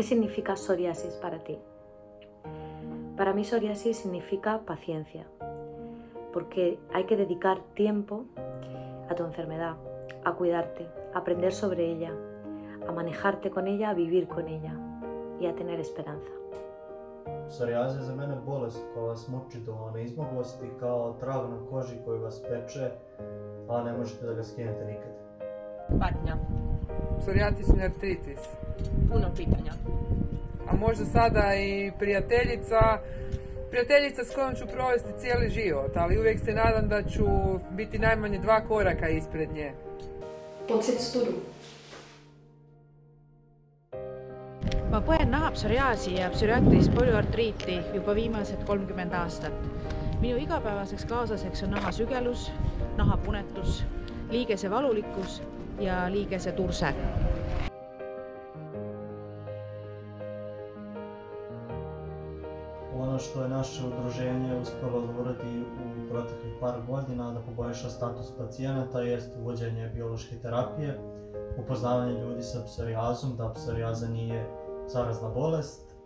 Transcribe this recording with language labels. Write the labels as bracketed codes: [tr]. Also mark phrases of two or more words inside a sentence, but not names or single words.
[es] significa psoriasis para ti? Para mí psoriasis significa paciencia, porque hay que dedicar tiempo a tu enfermedad, a cuidarte, a aprender sobre ella, a manejarte con ella, a vivir con ella y a tener esperanza. [bs] Psorijaza je za mene bolest koja vas muči do neizmoglosti, kao trag na koži koji vas peče, a ne možete da ga skinete nikad. Patnja. Psoriatični artritis. Puno pitanja. A možda sada i prijateljica s kojom ću provesti cijeli život, ali uvijek se nadam da ću biti najmanje 2 koraka ispred nje. [cs] Pocit studu. [et] Ma põen naha psoriaasi ja psoriaatilist polüartriiti juba viimased 30 aastat. Minu igapäevaseks kaaslaseks on naha sügelus, naha punetus, liigese valulikkus ja liigese turse. [bs] Ono što je naše udruženje uspjelo da uradi u proteklih par godina da poboljša status pacijenata jest uvođenje biološke terapije, upoznavanje ljudi sa psorijazom, da psorijaza nije zarazna bolest,